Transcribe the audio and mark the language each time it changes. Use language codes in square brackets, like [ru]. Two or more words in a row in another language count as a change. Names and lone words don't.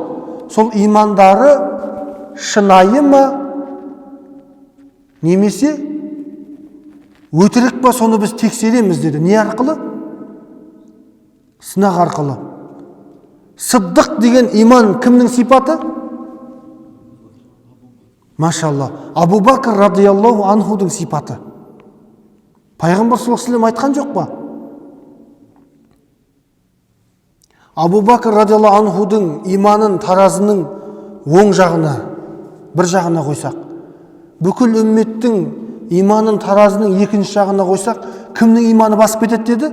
[kk] Сол имандары шынайы ма, немесе өтірік па, соны біз тексереміз деді. Не арқылы? Сынақ арқылы. Сыддық деген иман кімнің сипаты? Машалла, Абу Бакр [ar] رضي الله عنه [kk] сипаты. Пайғамбар [ar] صلى الله عليه وسلم [kk] айтқан жоқ па? Абу Бакр [ar] رضي الله عنه [kk] иманын таразының оң жағына, бір жағына қойсақ, бүкіл үмметтің иманын таразының екінші жағына қойсақ, кімнің иманы басып кетеді деді?